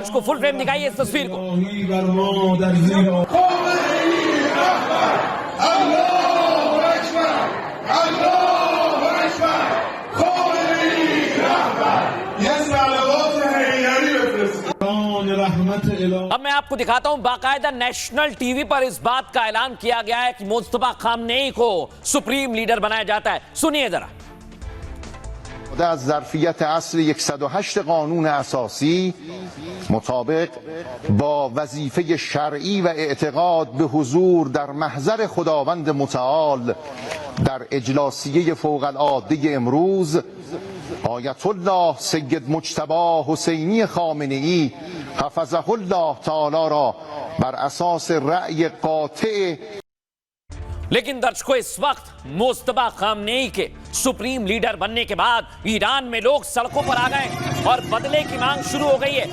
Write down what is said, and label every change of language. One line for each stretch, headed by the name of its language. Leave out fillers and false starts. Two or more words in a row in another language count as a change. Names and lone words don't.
Hindi: दर्शकों, फुल फ्रेम दिखाइए इस तस्वीर को। अब मैं आपको दिखाता हूं, बाकायदा नेशनल टीवी पर इस बात का ऐलान किया गया है कि मुस्तफा खामनेई को सुप्रीम लीडर बनाया जाता है। सुनिए जरा।
Persian: از ظرفیت اصل 108 قانون اساسی مطابق با وظیفه شرعی و اعتقاد به حضور در محضر خداوند متعال در اجلاسیه فوق العاده امروز آیت الله سید مجتبی حسینی خامنه‌ای حفظه الله تعالی را بر اساس رأی قاطع
Hindi: लेकिन दर्शकों, इस वक्त मुस्तफा खामनेई के सुप्रीम लीडर बनने के बाद ईरान में लोग सड़कों पर आ गए और बदले की मांग शुरू हो गई है।